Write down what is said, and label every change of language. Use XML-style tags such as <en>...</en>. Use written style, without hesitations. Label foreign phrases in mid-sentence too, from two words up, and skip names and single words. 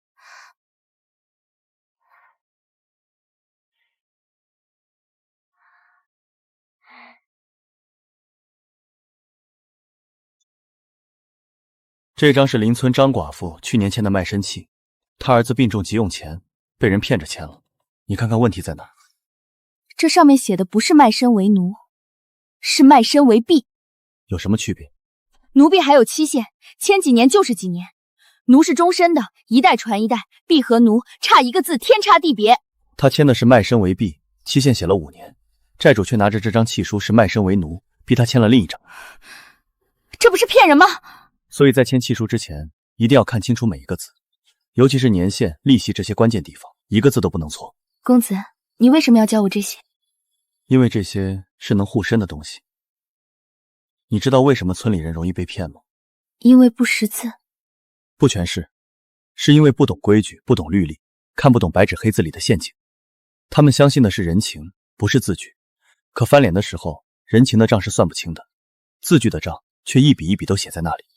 <zh>这张是邻村张寡婦去年签的卖身契，她兒子病重急用錢，被人騙着簽了。你看看問題在哪兒？這上面寫的不是賣身為奴，是賣身為婢。有什麼區別？奴婢還有期限，簽幾年就是幾年。奴是終身的，一代傳一代，婢和奴差一個字，天差地別。他簽的是賣身為婢，期限寫了5年，債主卻拿着這張契書是賣身為奴，逼他簽了另一張。這不是騙人嗎？所以在簽契書之前，一定要看清楚每一個字，尤其是年限、利息這些關鍵地方，一個字都不能錯。公子，你為什麼要教我這些？因為這些是能護身的東西。你知道為什麼村裡人容易被騙嗎？因為不識字。不全是，是因為不懂規矩，不懂律例，看不懂白紙黑字裡的陷阱。他們相信的是人情，不是字據。可翻臉的時候，人情的賬是算不清的，字據的賬卻一筆一筆都寫在那裡。</zh>